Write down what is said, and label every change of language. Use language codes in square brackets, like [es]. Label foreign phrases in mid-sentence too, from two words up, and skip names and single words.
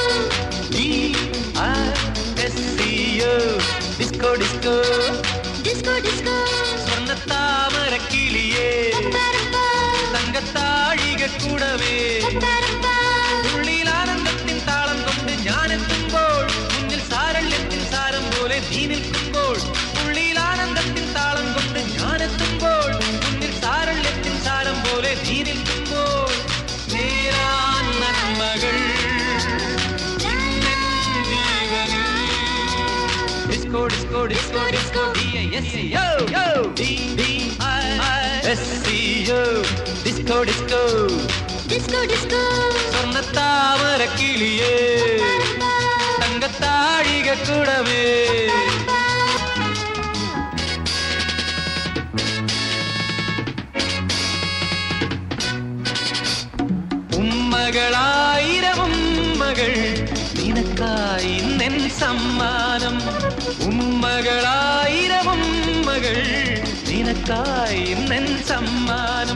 [en] D-I-S-C-O. Disco, disco, disco, disco. [ml] സ്വർണ്ണത്താമര കിളിയേ തങ്കത്താഴിക കൂടവേ ഉള്ളിൽ ആനന്ദത്തിൻ താളം കൊണ്ട് ഞാനെത്തുമ്പോൾ മുന്നിൽ സാരല്യത്തിൻ സാരം പോലെ നീ നിൽക്കുമ്പോൾ ഉള്ളിൽ ആനന്ദത്തിൻ താളം കൊണ്ട് ഞാനെത്തുമ്പോൾ മുന്നിൽ സാരല്യത്തിൻ സാരം പോലെ നീ നിൽക്കുമ്പോൾ നേരാൻ നന്മകൾ [en] disco disco disco disco D-I-S-C-O D-D-I-S-C-O disco disco disco disco [ml] സ്വർണ്ണത്താമര കിളിയേ തങ്കത്താഴിക കൂടവേ ഉമ്മകളായിരം ഉമ്മകൾ നിനക്കായി നെൻ സമ്മാനം ഉമ്മകളായിരം ഉമ്മകൾ നിനക്കായി നെൻ സമ്മാനം